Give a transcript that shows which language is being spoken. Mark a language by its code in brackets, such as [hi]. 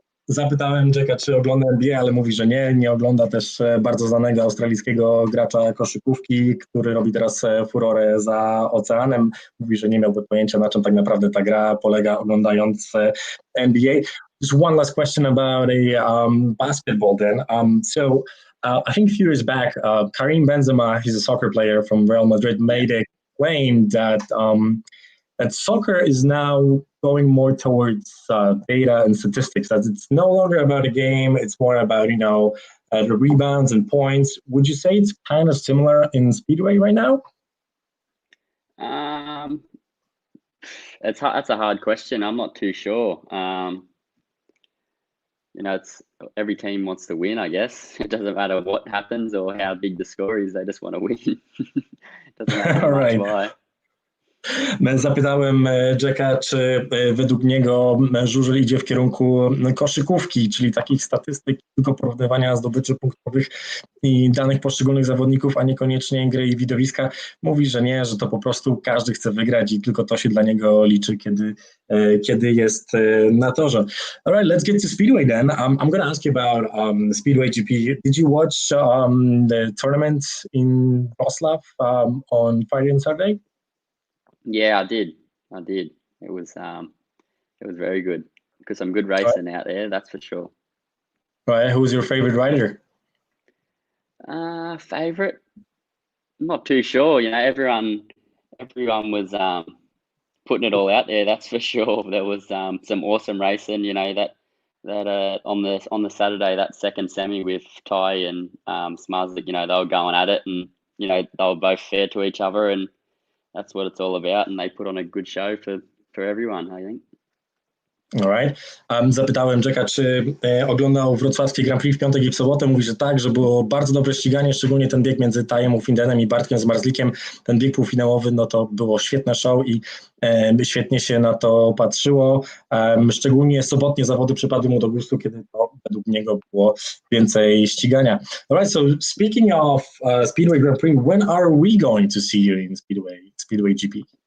[pl] Zapytałem Jacka, czy ogląda NBA, ale mówi, że nie ogląda też bardzo znanego australijskiego gracza koszykówki, który robi teraz furorę za oceanem. Mówi, że nie miałby pojęcia, na czym tak naprawdę ta gra polega, oglądając NBA. [en] Just one last question about basketball then. I think a few years back, Karim Benzema, he's a soccer player from Real Madrid, made a claim that that soccer is now going more towards data and statistics, that it's no longer about a game, it's more about, the rebounds and points. Would you say it's kind of similar in Speedway right now? That's a hard question. I'm not too sure. It's every team wants to win, I guess. It doesn't matter what happens or how big the score is, they just want to win. It doesn't matter much why. [pl] Zapytałem Jacka, czy według niego żużel idzie w kierunku koszykówki, czyli takich statystyk, tylko porównywania zdobyczy punktowych i danych poszczególnych zawodników, a niekoniecznie gry i widowiska. Mówi, że nie, że to po prostu każdy chce wygrać i tylko to się dla niego liczy, kiedy jest na torze. [en] All right, let's get to Speedway then. I'm going to ask you about Speedway GP. Did you watch the tournament in Wrocław on Friday and Saturday? Yeah, I did. It was very good. Because some good racing out there, that's for sure. Right. Who was your favorite rider? Favorite? I'm not too sure. Everyone was putting it all out there. That's for sure. There was some awesome racing. That on the Saturday, that second semi with Ty and Smarslik, they were going at it, and they were both fair to each other, and that's what it's all about, and they put on a good show for everyone, I think. All right. [pl] Zapytałem Jacka, czy oglądał wrocławskie Grand Prix w piątek i w sobotę. Mówi, że tak, że było bardzo dobre ściganie, szczególnie ten bieg między Tajem Ufundowanym i Bartkiem Zmarzlikiem. Ten bieg półfinałowy, no to było świetne show i świetnie się na to patrzyło. Szczególnie sobotnie zawody przypadły mu do gustu, kiedy to według niego było więcej ścigania. [en] All right, so speaking of Speedway Grand Prix, when are we going to see you in Speedway GP?